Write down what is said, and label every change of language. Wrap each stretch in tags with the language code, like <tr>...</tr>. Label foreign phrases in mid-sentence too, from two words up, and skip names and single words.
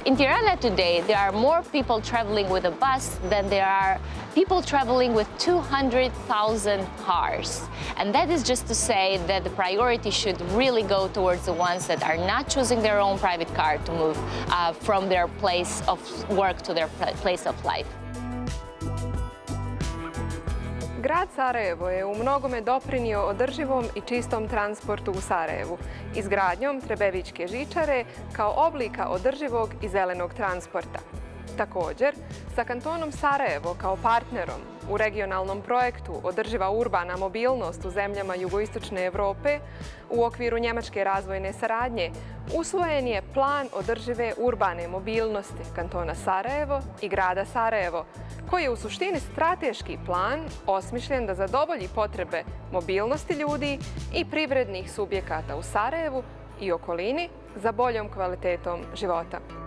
<en>In Tirana today, there are more people traveling with a bus than there are people traveling with 200,000 cars. And that is just to say that the priority should really go towards the ones that are not choosing their own private car to move from their place of work to their place of life.</en> <bs>Grad Sarajevo je u mnogome doprinio održivom i čistom transportu u Sarajevu, izgradnjom Trebevićke žičare kao oblika održivog i zelenog transporta. Također, sa kantonom Sarajevo kao partnerom u regionalnom projektu Održiva urbana mobilnost u zemljama jugoistočne Evrope u okviru Njemačke razvojne saradnje usvojen je plan održive urbane mobilnosti kantona Sarajevo i grada Sarajevo, koji je u suštini strateški plan osmišljen da zadovolji potrebe mobilnosti ljudi i privrednih subjekata u Sarajevu i okolini za boljom kvalitetom života.</bs>